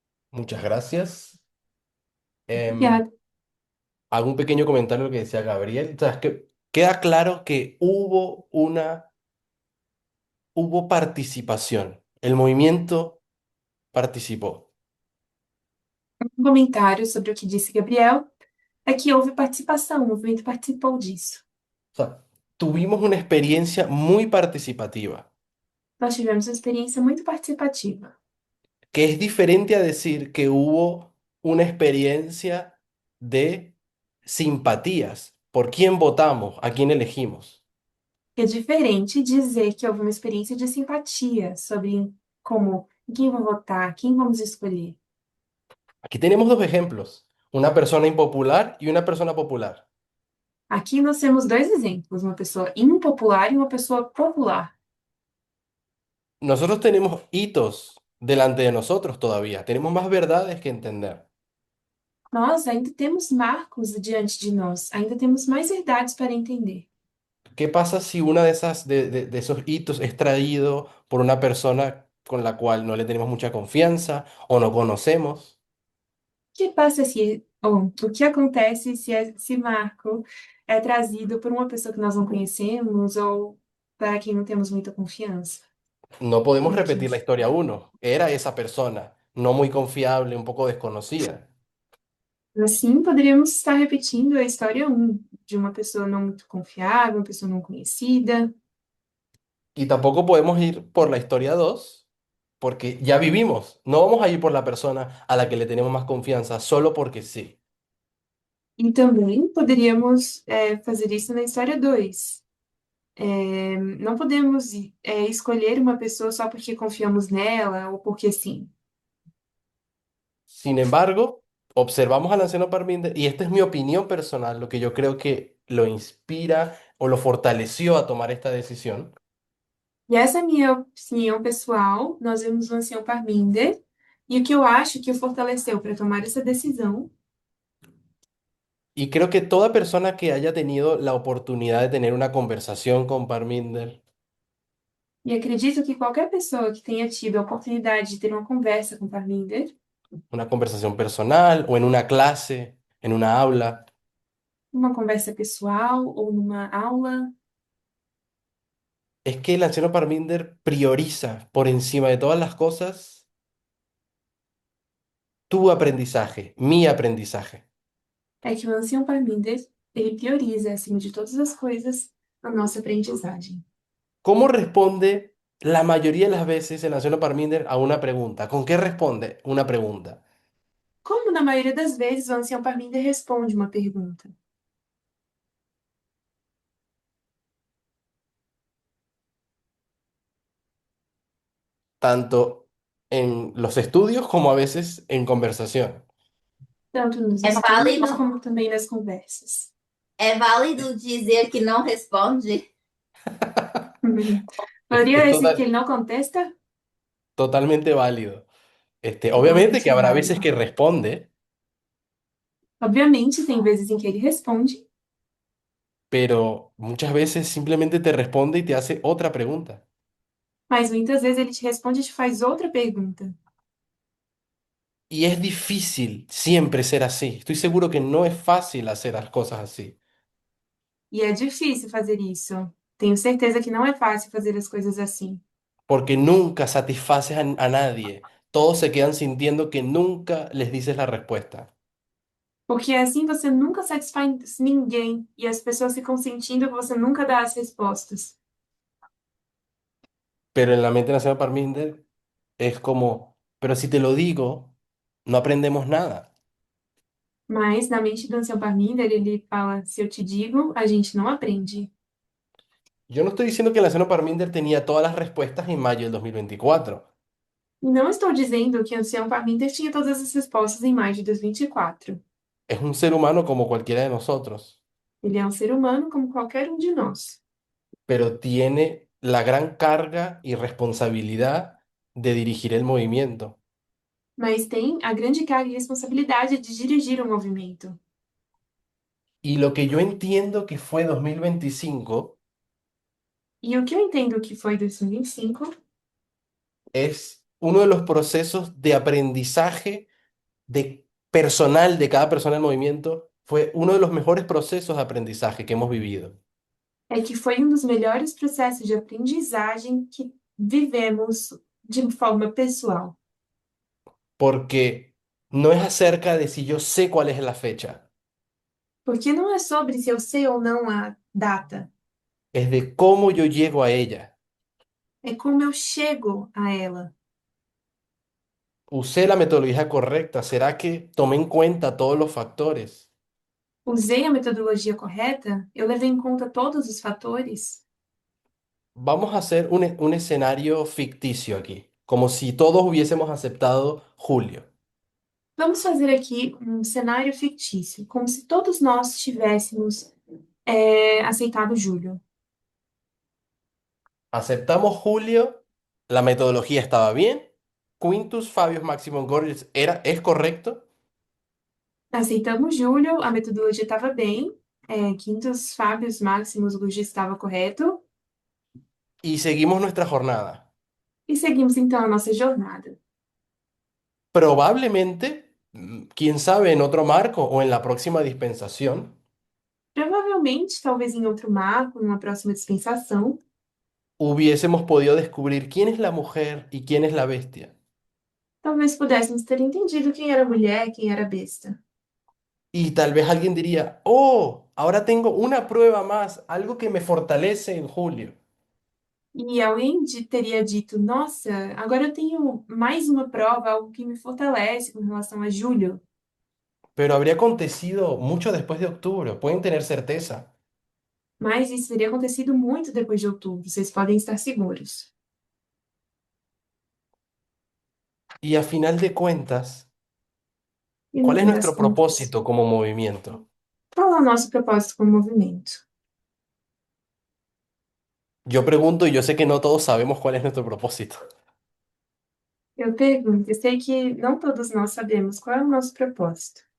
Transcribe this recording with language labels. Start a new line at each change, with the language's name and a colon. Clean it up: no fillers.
Spanish: Muchas gracias. Em, Ya, Hago un pequeño comentario a lo que decía Gabriel. O sea, es que queda claro que hubo participación. El movimiento participó.
Portuguese: um comentário sobre o que disse Gabriel é que houve participação, o movimento participou disso.
Spanish: O sea, tuvimos una experiencia muy participativa,
Portuguese: Nós tivemos uma experiência muito participativa,
Spanish: que es diferente a decir que hubo una experiencia de simpatías, por quién votamos, a quién elegimos.
Portuguese: que é diferente dizer que houve uma experiência de simpatia sobre como em quem vou votar, quem vamos escolher.
Spanish: Aquí tenemos dos ejemplos, una persona impopular y una persona popular.
Portuguese: Aqui nós temos dois exemplos, uma pessoa impopular e uma pessoa popular.
Spanish: Nosotros tenemos hitos delante de nosotros todavía, tenemos más verdades que entender.
Portuguese: Nós ainda temos marcos diante de nós, ainda temos mais verdades para entender.
Spanish: ¿Qué pasa si una de de esos hitos es traído por una persona con la cual no le tenemos mucha confianza o no conocemos?
Portuguese: O que passa se, ou o que acontece se esse marco é trazido por uma pessoa que nós não conhecemos ou para quem não temos muita confiança?
Spanish: No podemos repetir la Antes. historia uno. Era esa persona, no muy confiable, un poco desconocida.
Portuguese: Assim, poderíamos estar repetindo a história um de uma pessoa não muito confiável, uma pessoa não conhecida.
Spanish: Y tampoco podemos ir por la historia 2 porque ya vivimos. No vamos a ir por la persona a la que le tenemos más confianza solo porque sí.
Portuguese: E também poderíamos fazer isso na história 2. Não podemos escolher uma pessoa só porque confiamos nela ou porque sim.
Spanish: Sin embargo, observamos al anciano Parminder y esta es mi opinión personal, lo que yo creo que lo inspira o lo fortaleció a tomar esta decisión.
Portuguese: E essa é a minha opinião pessoal. Nós vemos o ancião Parminder e o que eu acho que o fortaleceu para tomar essa decisão.
Spanish: Y creo que toda persona que haya tenido la oportunidad de tener una conversación con Parminder,
Portuguese: E acredito que qualquer pessoa que tenha tido a oportunidade de ter uma conversa com Parminder,
Spanish: una conversación personal o en una clase, en una aula,
Portuguese: uma conversa pessoal ou numa aula,
Spanish: es que el anciano Parminder prioriza por encima de todas las cosas tu aprendizaje, mi aprendizaje.
Portuguese: é que o ancião Parminder, ele prioriza, acima de todas as coisas, a nossa aprendizagem.
Spanish: ¿Cómo responde la mayoría de las veces el anciano Parminder a una pregunta? ¿Con qué responde una pregunta?
Portuguese: Como na maioria das vezes o ancião Parminder responde uma pergunta.
Spanish: Tanto en los estudios como a veces en conversación.
Portuguese: Tanto nos É estudos válido? como também nas conversas. É válido dizer que não responde? Poderia
Spanish: Es decir
Portuguese: que ele não contesta?
Spanish: totalmente válido. Obviamente que
Portuguese: Totalmente
Spanish: habrá
Portuguese: válido.
Spanish: veces que responde,
Portuguese: Obviamente, tem vezes em que ele responde,
Spanish: pero muchas veces simplemente te responde y te hace otra pregunta.
Portuguese: mas muitas vezes ele te responde e te faz outra pergunta.
Spanish: Y es difícil siempre ser así. Estoy seguro que no es fácil hacer las cosas así,
Portuguese: E é difícil fazer isso. Tenho certeza que não é fácil fazer as coisas assim.
Spanish: porque nunca satisfaces a nadie. Todos se quedan sintiendo que nunca les dices la respuesta.
Portuguese: Porque assim você nunca satisfaz ninguém e as pessoas ficam sentindo que você nunca dá as respostas.
Spanish: Pero en la mente nacional Parminder es como, pero si te lo digo, no aprendemos nada.
Portuguese: Mas na mente do Ansel Parminder, ele fala: se eu te digo, a gente não aprende.
Spanish: Yo no estoy diciendo que la Cena Parminder tenía todas las respuestas en mayo del 2024.
Portuguese: E não estou dizendo que Ansel Parminder tinha todas as respostas em maio de 2024.
Spanish: Es un ser humano como cualquiera de nosotros,
Portuguese: Ele é um ser humano como qualquer um de nós,
Spanish: pero tiene la gran carga y responsabilidad de dirigir el movimiento.
Portuguese: mas tem a grande carga e responsabilidade de dirigir o movimento.
Spanish: Y lo que yo entiendo que fue 2025
Portuguese: E o que eu entendo que foi 2025
Spanish: es uno de los procesos de aprendizaje de personal de cada persona del movimiento, fue uno de los mejores procesos de aprendizaje que hemos vivido.
Portuguese: é que foi um dos melhores processos de aprendizagem que vivemos de forma pessoal.
Spanish: Porque no es acerca de si yo sé cuál es la fecha,
Portuguese: Porque não é sobre se eu sei ou não a data,
Spanish: es de cómo yo llego a ella.
Portuguese: é como eu chego a ela.
Spanish: Usé la metodología correcta, ¿será que tomé en cuenta todos los factores?
Portuguese: Usei a metodologia correta? Eu levei em conta todos os fatores?
Spanish: Vamos a hacer un escenario ficticio aquí, como si todos hubiésemos aceptado Julio.
Portuguese: Vamos fazer aqui um cenário fictício, como se todos nós tivéssemos aceitado Júlio.
Spanish: Aceptamos Julio, la metodología estaba bien, Quintus Fabius Maximum Gorgias es correcto,
Portuguese: Aceitamos Júlio, a metodologia estava bem, Quintus Fabius Maximus Luigi estava correto,
Spanish: y seguimos nuestra jornada.
Portuguese: e seguimos então a nossa jornada.
Spanish: Probablemente, quién sabe, en otro marco o en la próxima dispensación,
Portuguese: Provavelmente, talvez em outro marco, numa próxima dispensação,
Spanish: hubiésemos podido descubrir quién es la mujer y quién es la bestia.
Portuguese: talvez pudéssemos ter entendido quem era mulher, quem era besta.
Spanish: Y tal vez alguien diría, oh, ahora tengo una prueba más, algo que me fortalece en Julio.
Portuguese: E alguém teria dito: nossa, agora eu tenho mais uma prova, algo que me fortalece com relação a Júlio.
Spanish: Pero habría acontecido mucho después de octubre, pueden tener certeza.
Portuguese: Mas isso teria acontecido muito depois de outubro, vocês podem estar seguros.
Spanish: Y a final de cuentas,
Portuguese: E no
Spanish: ¿cuál es
Portuguese: fim das
Spanish: nuestro
Portuguese: contas,
Spanish: propósito como movimiento?
Portuguese: qual é o nosso propósito como movimento?
Spanish: Yo pregunto y yo sé que no todos sabemos cuál es nuestro propósito.
Portuguese: Eu pergunto, eu sei que não todos nós sabemos qual é o nosso propósito.